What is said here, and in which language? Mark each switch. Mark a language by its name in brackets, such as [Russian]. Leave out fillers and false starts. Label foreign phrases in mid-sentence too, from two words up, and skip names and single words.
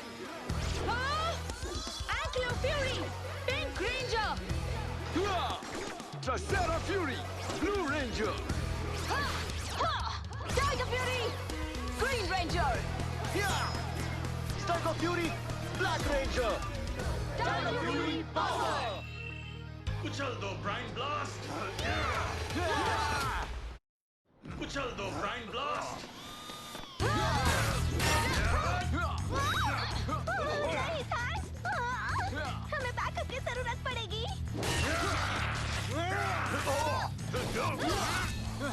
[English] Ankylo Fury, Pink Ranger. Tricera Fury, Blue Ranger. Tiger Fury, Green Ranger. Tiger Fury, Black Ranger. Tiger Fury Power. [Hindi] कुचल दो ब्राइन ब्लास्ट। कुचल दो ब्राइन ब्लास्ट। नहीं थैंक्स, हमें बैकअप की जरूरत पड़ेगी।